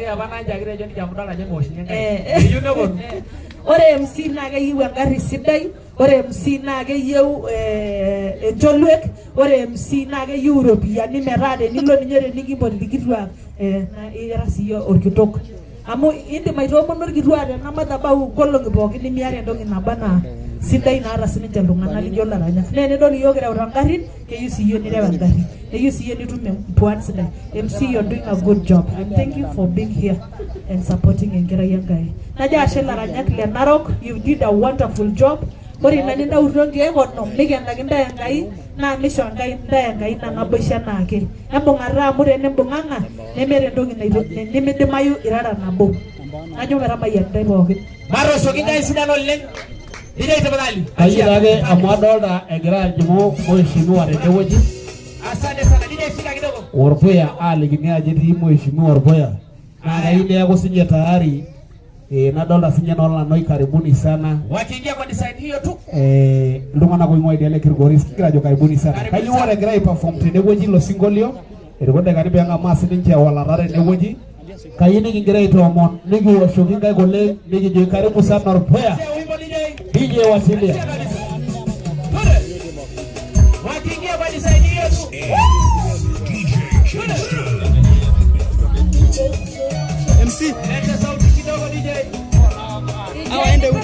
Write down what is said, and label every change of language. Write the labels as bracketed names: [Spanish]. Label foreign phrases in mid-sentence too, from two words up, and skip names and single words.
[Masai] Ore MC naa keyieu engarri sidai, ore MC naa keyieu encholuet, ore MC naa keyieu iropiyiani metaa tenilo ninye tenikimpot irkituak ira siiyie orkitok. Amu indim aitoomono orkituak tena madhabahu nkolong'i pookin nimiata entoki naba naa sidai naata sininche iltung'anak lijo laranyak. Naa enidol iyiok kireuta ngarrin, keyieu siiyie nireu engarri, keyieu siiyie nitum empuan sidai. [English] MC, you're doing a good job. And thank you for being here and supporting [Masai] enkerai Enkai. Najo ashe laranyak le Narok, [English] you did a wonderful job. [Masai] Ore ina nintautuo nkeek onom nikenaki ntae Enkai naa misho ntae Enkai ina naboisho enaake. Embung'ata amu tenimbung'ang'a nemeeta entoki nimidimayu irara nabo. Najo metabayian ntae pookin. Maroshoki ntae sidan oleng. [Swahili] Nije tafadhali. [Masai] Kayieu ake amu adolta egira ajing'u mheshimiwa tenewueji. [Swahili] Asante sana. Nije shika kidogo. [Masai] Orpuya alikini ajo etii mheshimiwa Orpuya. Naa kayieu neeku sinye tayari. Nadolta sinye Nolanoi [Swahili] karibuni sana. Wakiingia kwa design hiyo tu. [Masai] Iltung'anak oing'ua idia le Kilgoris kigira ajo [Swahili] karibuni sana. [Masai] Kayieu ore egira aiperform tenewueji ilo singolio. Erikode karibu eng'amaa sininche ewalata tenewueji. Kayieu nikigira aitoomon nikiwoshoki nkaik oleng nikijoki [Swahili] karibu sana [Masai] Orpuya. [Swahili] DJ wasilia. Wakiingia kwa design hiyo tu. MC. Leta sauti kidogo DJ. Aende huko.